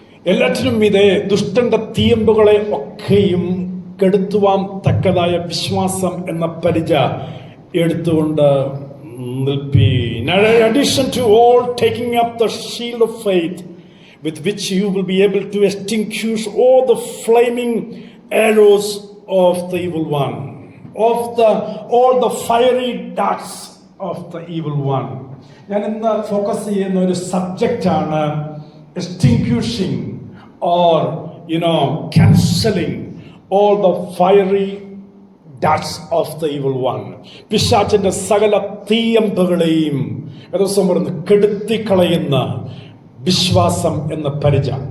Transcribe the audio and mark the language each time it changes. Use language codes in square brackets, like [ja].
[ml] എല്ലാറ്റിനും മീതെ ദുഷ്ടന്റെ തീയമ്പുകളെ ഒക്കെയും കെടുത്തുവാൻ തക്കതായ വിശ്വാസം എന്ന പരിച എടുത്തുകൊണ്ട് നിൽപ്പീൻ. [en] In addition to all, taking up the shield of faith, with which you will be able to extinguish all the flaming arrows of the evil one, all the fiery darts of the evil one. ഞാൻ ഇന്ന് focus ചെയ്യുന്ന ഒരു സബ്ജക്റ്റാണ് extinguishing or cancelling all the fiery darts of the evil one. [ml] പിശാചിന്റെ സകല തീയമ്പുകളെയും കെടുത്തിക്കളയുന്ന വിശ്വാസം എന്ന പരിച.